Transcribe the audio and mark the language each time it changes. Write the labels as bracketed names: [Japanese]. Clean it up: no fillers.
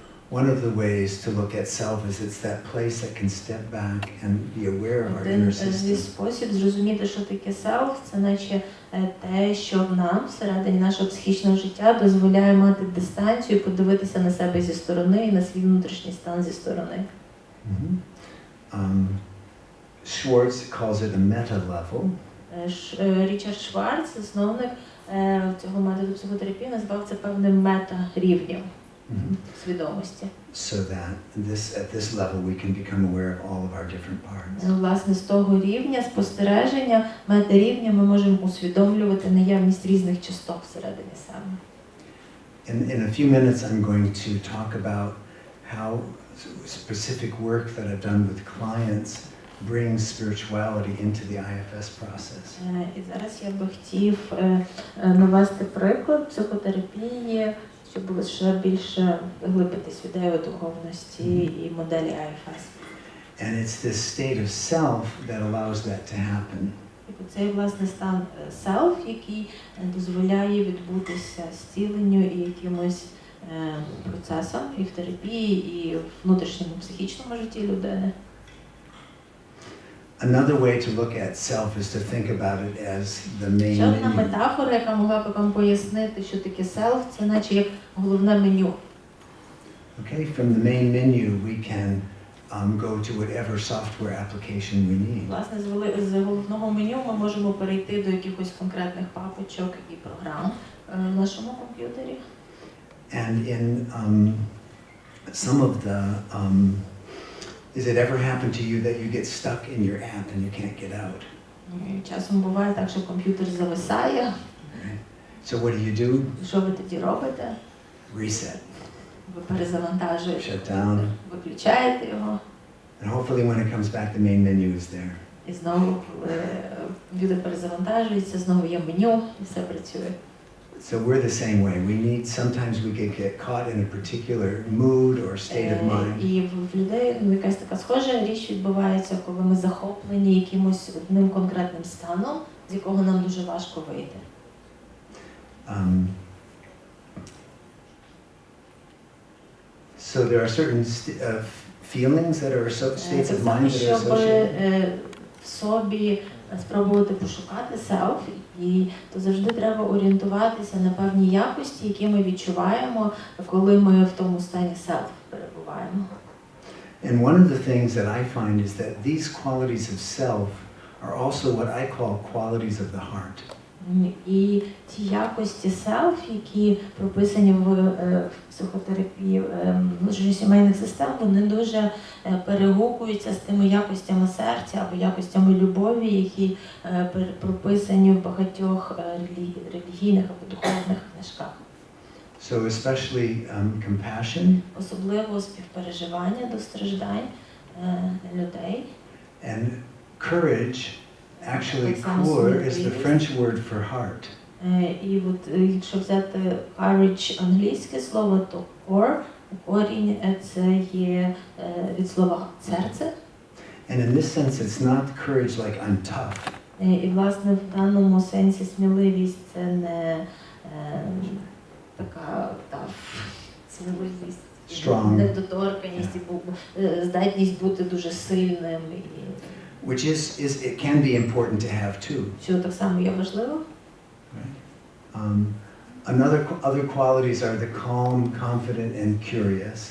[English] One of the ways to look at self is it's that place that can step back and be aware of our inner system. [Ukrainian] Спосіб зрозуміти, що таке self, це наче те, що нам всередині нашого психічного життя дозволяє мати дистанцію, подивитися на себе зі сторони і на свій внутрішній стан зі сторони. [English] Schwartz calls it a meta level. [Ukrainian] Річард Шварц, засновник цього методу психотерапії, назвав це певним мета-рівнем свідомості. [English] So that at this level we can become aware of all of our different parts. [Ukrainian] Власне, з того рівня спостереження, мета-рівня, ми можемо усвідомлювати наявність різних часток всередині себе. [English] In a few minutes I'm going to talk about how specific work that I've done with clients brings spirituality into the IFS process. [Ukrainian] І зараз я би хотів навести приклад психотерапії, щоб ще більше глибитись в ідею духовності і моделі IFS. [English] And it's this state of self that allows that to happen. [Ukrainian] Цей, власне, стан self, який дозволяє відбутися зціленню і якимось процесом і в терапії, і в внутрішньому психічному житті людини. [English] Another way to look at self is to think about it as the main [Ukrainian] Ще одна [English] menu. [Ukrainian] метафора, яка могла б вам пояснити, що таке self, це наче як головне меню. [English] Okay, from the main menu we can go to whatever software application we need. [Ukrainian] Власне, з головного меню ми можемо перейти до якихось конкретних папочок і програм в нашому комп'ютері. [English] And in some of the, has it ever happened to you that you get stuck in your app and you can't get out? [Ukrainian] Часом буває так, що комп'ютер зависає. [English] Right. So what do? [Ukrainian] Що ви тоді робите? [English] Reset. [Ukrainian] Ви перезавантажуєте. [English] Shut down. [Ukrainian] Виключаєте його. [English] And hopefully when it comes back, the main menu is there. [Ukrainian] І знову, коли люди перезавантажуються, знову є меню, і все працює. [English] So we're the same way. Sometimes we get caught in a particular mood or state of mind. [Ukrainian] І в людей якась така схожа річ відбувається, коли ми захоплені якимось одним конкретним станом, з якого нам дуже важко вийти. [English] So there are certain feelings that are states of mind that are associated. [Ukrainian] В собі спробувати пошукати self, і то завжди треба орієнтуватися на певні якості, які ми відчуваємо, коли ми в тому стані self перебуваємо. [English] And one of the things that I find is that these qualities of self are also what I call qualities of the heart. [Ukrainian] І ті якості self, які прописані в психотерапії внутрішньосімейних систем, вони дуже перегукуються з тими якостями серця або якостями любові, які прописані в багатьох релігійних або духовних книжках. [English] So especially compassion. [Ukrainian] Особливо співпереживання до страждань людей. [English] And courage. Actually, cœur is the French word for heart. [Ukrainian] І от якщо взяти courage англійське слово, то core, корінь це є від слова серце. [English] And in this sense, it's not courage like I'm tough. [Ukrainian] І власне в даному сенсі сміливість це не така сміливість, [English] Strong. [Ukrainian] недоторканність, здатність бути дуже сильним. [English] Which it can be important to have too. [Ukrainian] Що так само є важливо. [English] Other qualities are the calm, confident, and curious.